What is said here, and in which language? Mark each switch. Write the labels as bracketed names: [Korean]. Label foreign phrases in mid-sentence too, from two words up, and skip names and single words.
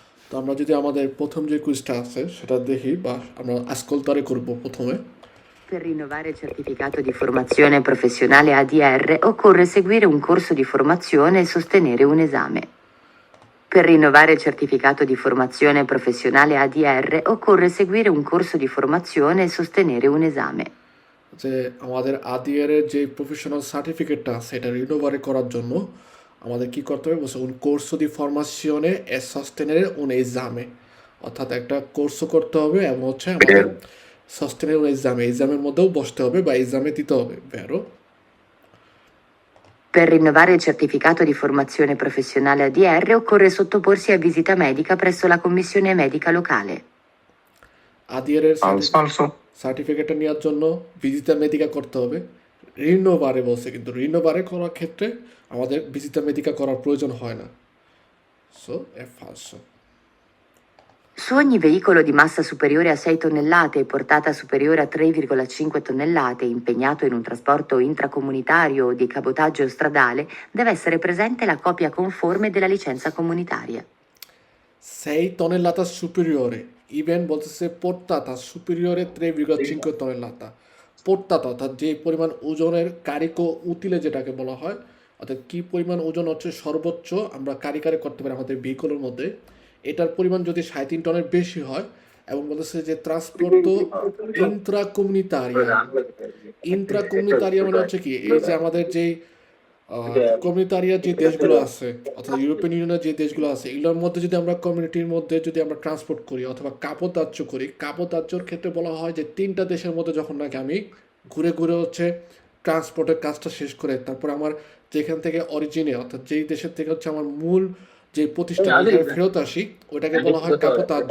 [Bangla] তো আমরা যদি আমাদের প্রথম যে কুইজটা আছে সেটা দেখি বা আমরা আজকলতারে করব প্রথমে। [Italian] Per rinnovare il certificato di formazione professionale ADR occorre seguire un corso di formazione e sostenere un esame. Per rinnovare il certificato di formazione professionale ADR occorre seguire un corso di formazione e sostenere un esame. [Bangla] যে আমাদের আদিয়ারের যে প্রফেশনাল সার্টিফিকেটটা আছে এটা রিনোভারে করার জন্য আমাদের কি করতে হবে বলছে [Italian] un corso di formazione e sostenere un esame, [Bangla] অর্থাৎ একটা কোর্সও করতে হবে এবং হচ্ছে আমাদের [Italian] sostenere un esame, [Bangla] এক্সামের মধ্যেও বসতে হবে বা এক্সামে দিতে হবে, [Italian] vero? Per rinnovare il certificato di formazione professionale ADR occorre sottoporsi a visita medica presso la commissione medica locale. [Bangla] আদিয়ারের [Italian] falso, [Bangla] সার্টিফিকেটটা নেওয়ার জন্য [Italian] visita medica [Bangla] করতে হবে। রিনোভারে বলছে, কিন্তু রিনোভারে করার ক্ষেত্রে আমাদের [Italian] visita medica [Bangla] করার প্রয়োজন হয় না। [Italian] so è falso. Su ogni veicolo di massa superiore a 6 tonnellate e portata superiore a 3,5 tonnellate impegnato in un trasporto intracomunitario o di cabotaggio stradale deve essere presente la copia conforme della licenza comunitaria. 6 tonnellata superiore, [Bangla] ইভেন বলতেছে [Italian] portata superiore 3,5 tonnellata। [Bangla] portata অর্থাৎ যে পরিমাণ ওজনের [Italian] carico utile [Bangla] যেটাকে বলা হয়, অর্থাৎ কি পরিমাণ ওজন হচ্ছে সর্বোচ্চ আমরা কারিকারে করতে পারি আমাদের ভেহিকলের মধ্যে, এটার পরিমাণ যদি 3.5 টনের বেশি হয় এবং বলতেছে যে [Italian] trasporto intracomunitario. [Bangla] ইন্ট্রাকমিউনিটারিয়া মানে হচ্ছে কি, এই যে আমাদের যেই কমিউনিটারিয়ার যে দেশগুলো আছে অর্থাৎ ইউরোপিয়ান ইউনিয়নের যে দেশগুলো আছে এগুলোর মধ্যে যদি আমরা কমিউনিটির মধ্যে যদি আমরা ট্রান্সপোর্ট করি অথবা কাবোতাজ্য করি, কাবোতাজ্যর ক্ষেত্রে বলা হয় যে 3টা দেশের মধ্যে যখন নাকি আমি ঘুরে ঘুরে হচ্ছে ট্রান্সপোর্টের কাজটা শেষ করে তারপর আমার যেখান থেকে অরিজিনে অর্থাৎ যেই দেশের থেকে হচ্ছে আমার মূল যে প্রতিষ্ঠান এখানে ফেরত আসি ওইটাকে বলা হয় কাবোতাজ্য।